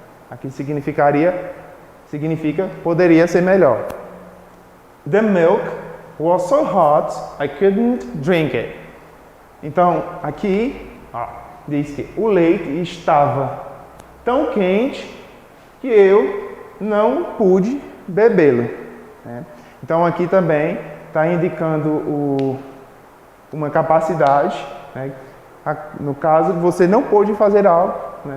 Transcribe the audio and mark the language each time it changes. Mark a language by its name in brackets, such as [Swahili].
[Portuguese] Aqui significa poderia ser melhor. [English] The milk was so hot, I couldn't drink it. [Portuguese] Então, aqui, diz que o leite estava tão quente que eu não pude bebê-lo. Né? Então, aqui também está indicando uma capacidade, né? No caso, você não pôde fazer algo, né?